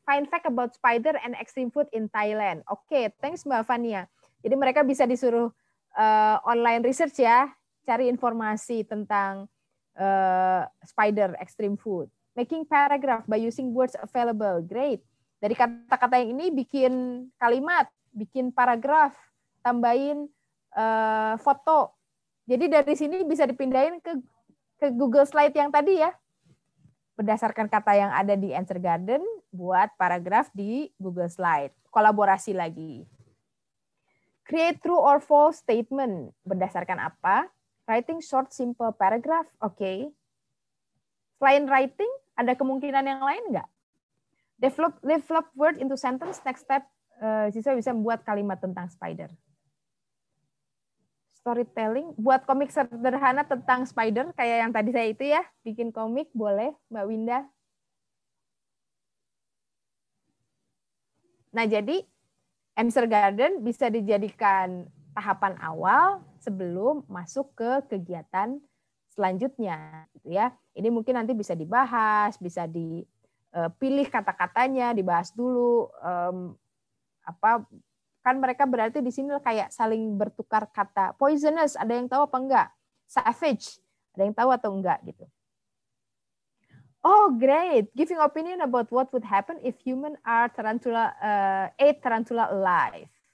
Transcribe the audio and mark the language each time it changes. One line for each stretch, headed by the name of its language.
English: Find fact about spider and extreme food in Thailand.
Indonesian: Oke, thanks Mbak Fania. Jadi mereka bisa disuruh online research ya, cari informasi tentang
English: spider extreme food. Making paragraph by using words available. Great.
Indonesian: Dari kata-kata yang ini bikin kalimat, bikin paragraf, tambahin foto. Jadi dari sini bisa dipindahin ke ke Google Slide yang tadi ya. Berdasarkan kata yang ada di Answer Garden, buat paragraf di Google Slide. Kolaborasi lagi.
English: Create true or false statement.
Indonesian: Berdasarkan apa?
English: Writing short simple paragraph. Oke.
Indonesian: Selain writing, ada kemungkinan yang lain nggak?
English: Develop word into sentence. Next step,
Indonesian: siswa bisa membuat kalimat tentang spider. Storytelling, buat komik sederhana tentang spider, kayak yang tadi saya itu ya, bikin komik, boleh Mbak Winda. Nah, jadi Answer Garden bisa dijadikan tahapan awal sebelum masuk ke kegiatan selanjutnya, gitu ya. Ini mungkin nanti bisa dibahas, bisa dipilih kata-katanya, dibahas dulu kan mereka berarti di sini kayak saling bertukar kata. Poisonous, ada yang tahu apa enggak? Savage, ada yang tahu atau enggak gitu.
English: Oh, great. Giving opinion about what would happen if human are ate tarantula alive.